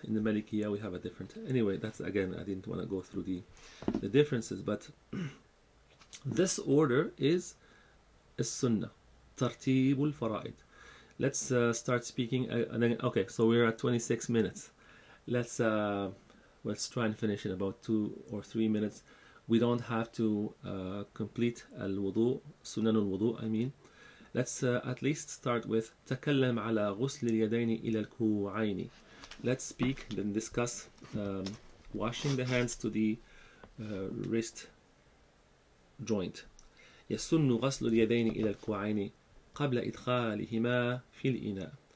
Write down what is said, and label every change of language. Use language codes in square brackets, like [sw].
[en] In the Malikiyah we have a different. Anyway, that's, again, I didn't want to go through the differences, but this order is a sunnah. Tartibul fara'id. Let's start speaking. Okay, so we're at 26 minutes. Let's try and finish in about 2 or 3 minutes. We don't have to complete al-wudu, sunan al-wudu, I mean. Let's at least start with [ar] تكلم على غسل اليدين إلى الكوعين. [en] Let's speak, then discuss washing the hands to the wrist joint. [ar] يسن غسل اليدين إلى الكوعين قبل إدخالهما في الإناء.